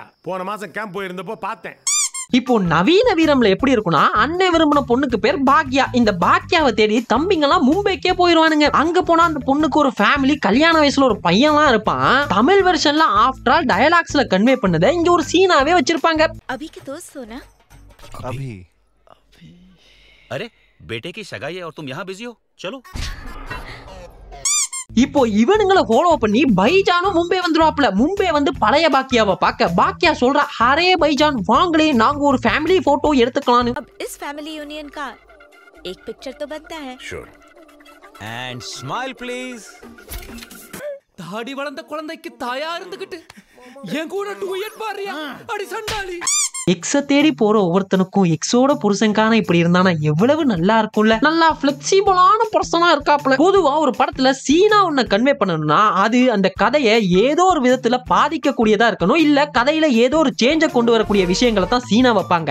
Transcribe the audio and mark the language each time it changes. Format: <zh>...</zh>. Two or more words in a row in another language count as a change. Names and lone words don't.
<ta>போன மாசம் கேம்ப் போயிருந்தப்போ பார்த்தேன். இப்போ நவீன வீரம்ல எப்படி இருக்குன்னா, அண்ணன் விரும்பின பொண்ணுக்கு பேர் பாக்யா. இந்த பாக்யாவை தேடி தம்பிங்கெல்லாம் மும்பைக்கே போயிருவானுங்க. அங்க போனா அந்த பொண்ணுக்கு ஒரு ஃபேமிலி, கல்யாண வயசுல ஒரு பையன்லாம் இருப்பான். தமிழ் வெர்ஷன்ல</ta> <en>after all</en> <ta>டயலாக்ஸ்ல கன்வே பண்ணதை இங்க ஒரு சீனாவே வச்சிருப்பாங்க.</ta> <hi>अभी के दोस्त हो ना? अभी अरे बेटे की सगाई है और तुम यहाँ बिजी हो, चलो.</hi> <ta>இப்போ இவனுங்களை ஃபாலோ பண்ணி பைஜானும் மும்பை வந்துருவாப்ல. மும்பை வந்து பழைய பாக்கியாவை பார்க்க பாக்கியா சொல்றா, ஹரே பைஜான் வாங்களே, நாங்க ஒரு</ta> <en>family photo</en> <ta>எடுத்துக்கலாம்னு.</ta> <hi>अब इस</hi> <en>family union</en> <hi>का एक पिक्चर तो बनता है.</hi> <en>Sure. And smile please.</en> <ta>தாடி வளர்ந்த குழந்தைக்கு தாயா இருந்துகிட்டு என் கூட டூயட் பாரியா அடி சண்டாளி. எக்ஸ தேடி போற ஒவ்வொருத்தனுக்கும் எக்ஸோட புருஷன்கான இப்படி இருந்தானா எவ்வளவு நல்லா இருக்கும்ல. நல்லா</ta> <en>flexible person</en> <ta>இருக்காப்ல. பொதுவா ஒரு படத்துல சீனா ஒன்ன கன்வே பண்ணணும்னா அது அந்த கதையை ஏதோ ஒரு விதத்துல பாதிக்கக்கூடியதா இருக்கணும், இல்ல கதையில ஏதோ ஒரு சேஞ்ச கொண்டு வரக்கூடிய விஷயங்களை தான் சீனா வைப்பாங்க.</ta>